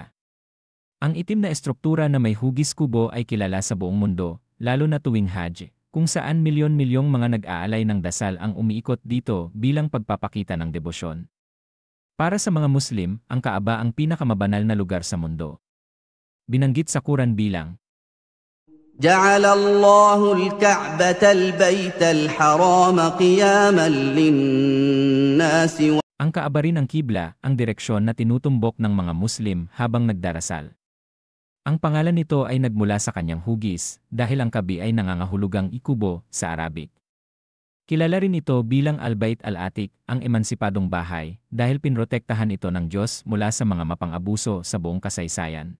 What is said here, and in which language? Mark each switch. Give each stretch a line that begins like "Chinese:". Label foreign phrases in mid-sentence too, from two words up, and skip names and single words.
Filipino: Ang itim na estruktura na may hugis kubo ay kilala sa buong mundo, lalo na tuwing Hajj, kung saan milyon-milyong mga nag-aalay ng dasal ang umiikot dito bilang pagpapakita ng debosyon. Para sa mga Muslim, ang Kaaba ang pinakamabanal na lugar sa mundo. Binanggit sa Quran bilang
Arabic: جعل الله الكعبة البيت الحرام قياما للناس.
Filipino: Ang Kaaba rin ang kibla, ang direksyon na tinutumbok ng mga Muslim habang nagdarasal. Ang pangalan nito ay nagmula sa kanyang hugis, dahil ang kabi ay nangangahulugang ikubo sa Arabic. Kilala rin ito bilang Al-Bait Al-Atiq, ang emansipadong bahay, dahil pinrotektahan ito ng Diyos mula sa mga mapang-abuso sa buong kasaysayan.